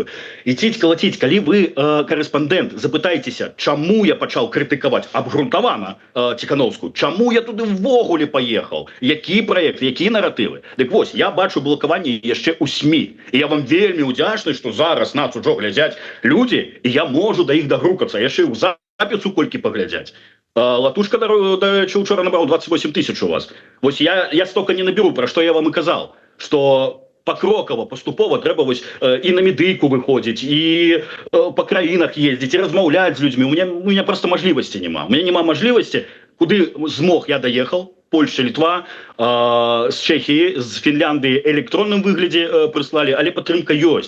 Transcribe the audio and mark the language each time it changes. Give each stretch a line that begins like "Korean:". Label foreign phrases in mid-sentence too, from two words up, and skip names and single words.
Belarusian: Іціць калаціць, калі вы корэспандэнт, запытайцеся, чаму я пачаў крытыкаваць абгрунтавана Ціхановскую, чаму я туды ввогуле паехаў, які праект, якія наратывы. Дык вось, я бачу блокаванне яшчэ ў СМИ, і я вам вельмі удзячны, што зараз нас ужо глядзяць людзі, і я можу да іх дагрукацца, яшчэ ў запісу колькі паглядзяць. Латушка, дарэчы, учора набраў 28 000 у вас. Вось я столько не наберу, пра што я вам і казал, что покроково, поступово трэба вось і на медыйку выходзіць, і по краінах ездзіць, і размаўляць з людзьмі.
Russian: У меня
Belarusian: просто мажлівасці няма.
Russian: У меня
Belarusian: няма мажлівасці, куды змог я даехал, Польша, Літва, з Чэхіі, з Фінляндыі электронным выглядзе прыслалі, але падтрымка ёсць.